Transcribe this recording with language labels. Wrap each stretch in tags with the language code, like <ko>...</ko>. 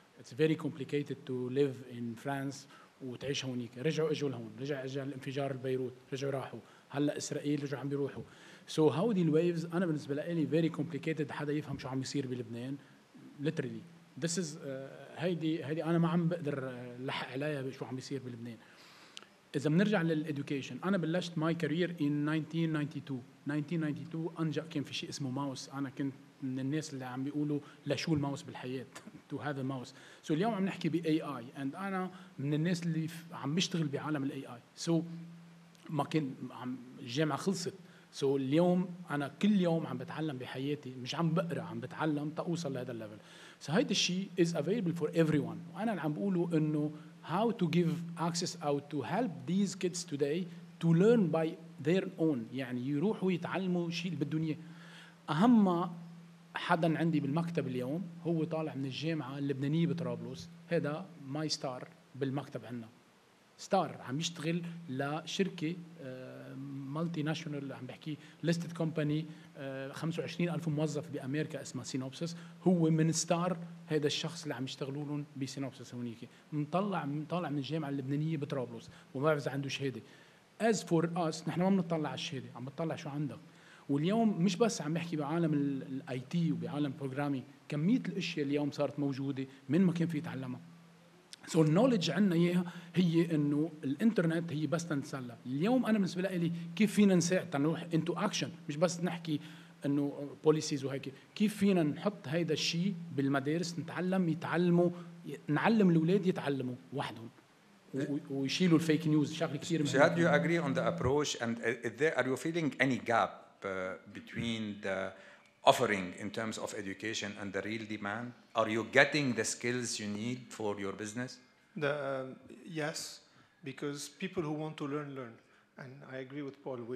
<en>It's very complicated to live in France</en> <ar>وتعيش هونيك. رجعوا اجوا لهون، رجع الانفجار ببيروت، رجعوا راحوا، هلا اسرائيل رجعوا عم بيروحوا. So هودي الويفز أنا بالنسبة لي</ar> <en>very complicated</en> <ar>حدا يفهم شو عم يصير بلبنان.</ar> <en>Literally this is</en> <ar>هيدي أنا ما عم بقدر لحق عليها شو عم يصير بلبنان. إذا بنرجع للإدوكيشن، أنا بلشت</ar> <en>my career in 1992</en> <ar>أنجأ كان في شيء اسمه ماوس. أنا كنت من الناس اللي عم بيقولوا لشو الماوس بالحياة</ar> <en>to have a mouse.</en> <ar>So اليوم عم نحكي ب AI and أنا من الناس اللي عم بيشتغل بعالم ال AI. So ما كان الجامعة خلصت. So اليوم أنا كل يوم عم بتعلم بحياتي، مش عم بقرأ، عم بتعلم تأوصل لهذا الليفل.</ar> <en>So</en> <ar>هيدا الشيء</ar> <en>is available for everyone.</en> <ar>وأنا اللي عم بقوله إنه</ar> <en>how to give access out to help these kids today to learn by their own.</en> <ar>يعني يروحوا يتعلموا شيء اللي بدهم إياه. أهم حدا عندي بالمكتب اليوم هو طالع من الجامعة اللبنانية بطرابلس، هذا ماي ستار بالمكتب عنا. ستار عم يشتغل لشركة مالتي ناشونال، عم بحكي ليستد كومباني 25,000 موظف بأمريكا اسمها سينوبسس. هو من ستار هذا الشخص اللي عم يشتغلوا لهم بسينوبسس هونيك. طالع من الجامعة اللبنانية بطرابلس وما بعرف إذا عنده شهادة.</ar> <en>As for us</en> <ar>نحن ما بنطلع على الشهادة، عم بنطلع شو عندك. واليوم مش بس عم بحكي بعالم الاي تي وبعالم البروجرامينج، كمية الاشياء اليوم صارت موجودة من ما كان في يتعلمها. سو النولج عندنا اياها هي انه الانترنت هي بس تنسلى. اليوم انا بالنسبه لي كيف فينا نساعد نروح انتو اكشن، مش بس نحكي انه بوليسيز وهيك. كيف فينا نحط هيدا الشيء بالمدارس، يتعلموا، نعلم الاولاد يتعلموا وحدهم ويشيلوا الفيك نيوز. شغله كثير مهمه.</ar> <en>So how do you agree on the approach, and are you feeling any gap between the offering in terms of education and the real demand? Are you getting the skills you need for your business? Yes, because people who want to learn. And I agree with Paul.</en>